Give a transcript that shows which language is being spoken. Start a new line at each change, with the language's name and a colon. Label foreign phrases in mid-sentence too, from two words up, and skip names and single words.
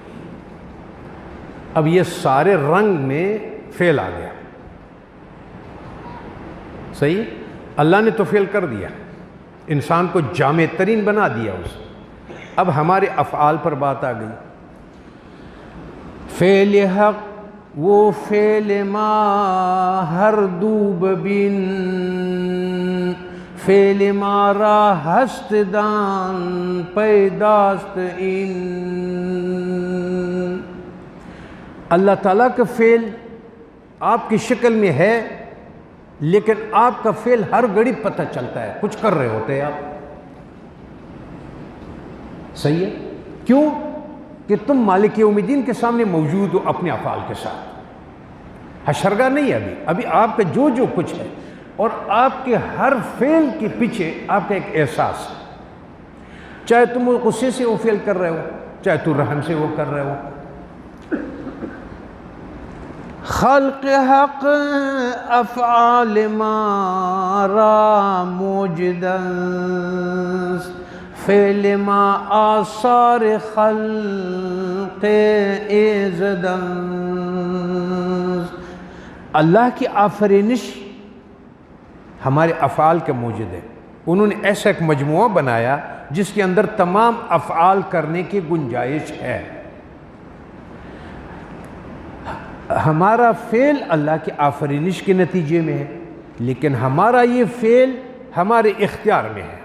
Urdu: اب یہ سارے رنگ میں فعل آ گیا. صحیح. اللہ نے تو فعل کر دیا، انسان کو جامع ترین بنا دیا اس. اب ہمارے افعال پر بات آ گئی.
Persian: فعل حق وہ فعل ما ہر دوب بین، فعل مارا ہست دان پیداست این.
Urdu: اللہ تعالیٰ کا فعل آپ کی شکل میں ہے، لیکن آپ کا فعل ہر گھڑی پتہ چلتا ہے، کچھ کر رہے ہوتے ہیں آپ. صحیح ہے. کیوں؟ کہ تم
Arabic: مالک یوم الدین
Urdu: کے سامنے موجود ہو اپنے افعال کے ساتھ. حشرگاہ نہیں ہے ابھی آپ کا جو کچھ ہے، اور آپ کے ہر فعل کے پیچھے آپ کا ایک احساس ہے. چاہے تم وہ غصے سے وہ فعل کر رہے ہو، چاہے تم رحم سے وہ کر رہے ہو.
Persian: خلق حق افعال ما را موجدن، فعل ما آثار خلق ایزدن.
Urdu: اللہ کی آفرینش ہمارے افعال کے موجد ہے. انہوں نے ایسا ایک مجموعہ بنایا جس کے اندر تمام افعال کرنے کی گنجائش ہے. ہمارا فعل اللہ کی آفرینش کے نتیجے میں ہے، لیکن ہمارا یہ فعل ہمارے اختیار میں ہے.